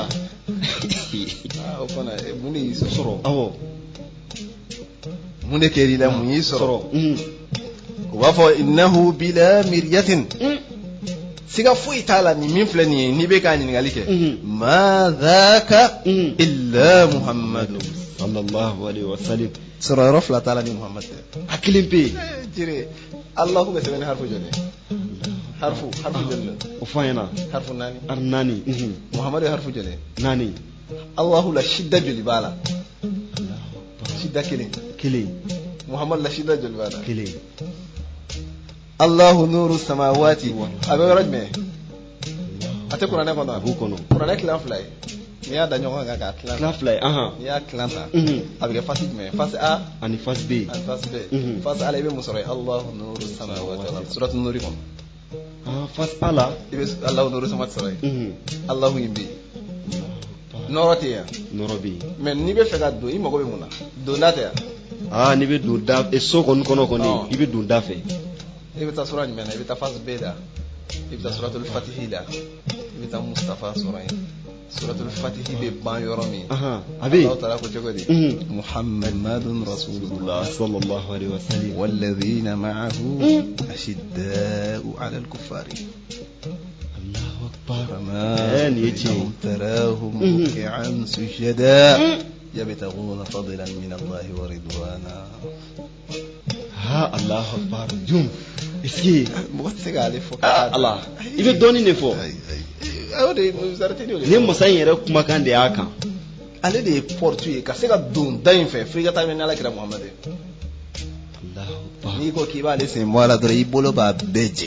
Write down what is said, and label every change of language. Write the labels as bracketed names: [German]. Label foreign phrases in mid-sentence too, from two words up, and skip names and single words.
[Bambara] o fana mun de y'i sɔrɔ. awɔ. mun de kɛr'i la mun y'i sɔrɔ. u b'a fɔ [Arabic] إنه بلا مرية. [Bambara] siga foyi t'a la nin min filɛ nin ye n'i bɛ k'a ɲininkali kɛ. [Arabic] ما ذاك إلا محمد. صلى الله عليه وسلم. [Bambara] sura yɔrɔ fila t'a la ni Muhammad tɛ. A kelen pe jire Allahu bɛ sɛbɛn ni harfu joli harfu joli la o fɔ an ɲɛna harfu naani naani Muhammad ye harfu joli naani Allahu la shidda joli b'a la shidda kelen Muhammad la shidda joli b'a la kelen [Arabic] الله نور السماوات [Bambara] a bɛ yɔrɔ jumɛn a tɛ kuranɛ kɔnɔ a b'u kɔnɔ kuranɛ tilan fila ye n'i y'a da ɲɔgɔn kan k'a tilan fila ye n'i y'a tilan ta a bɛ kɛ fasi jumɛn fasi A ani fasi B fasi B fasi A la i bɛ mun sɔrɔ [Arabic] الله نور السماوات سورة النور [Bambara] kɔnɔ fasi A la i bɛ [Arabic] الله نور السماوات [Bambara] sɔrɔ yen Allahu in bɛ yen nɔrɔ tɛ yan nɔrɔ bɛ yen mais n'i bɛ fɛ ka don i mago bɛ mun na donda tɛ yan n'i bɛ don da so kɔni kɔnɔ kɔni i bɛ don da fɛ i bɛ taa sura jumɛn na i bɛ taa fasi B la i bɛ taa [Arabic] سورة الفاتحة [Bambara] la i bɛ taa Mustafa sɔrɔ yen [Arabic] سورة الفاتحة [Bambara] bɛ ban yɔrɔ min a bɛ Allahu taala ko cogo di [Arabic] محمد رسول الله صلى الله عليه وسلم والذين معه أشداء على الكفار الله أكبر فما تراهم ركعا سجدا يبتغون فضلا من الله ورضوانا الله أكبر jum iski [Bambara] mɔgɔ tɛ se k'ale fɔ Allah i bɛ dɔɔnin de fɔ ni masa in yɛrɛ kumakan de y'a kan ale de ye porte ye ka se ka don da in fɛ f'i ka taa ɲɛ ni Alakira Muhammad ye n'i ko k'i b'ale sen bɔ a la dɔrɔn i bolo b'a bɛɛ jɛ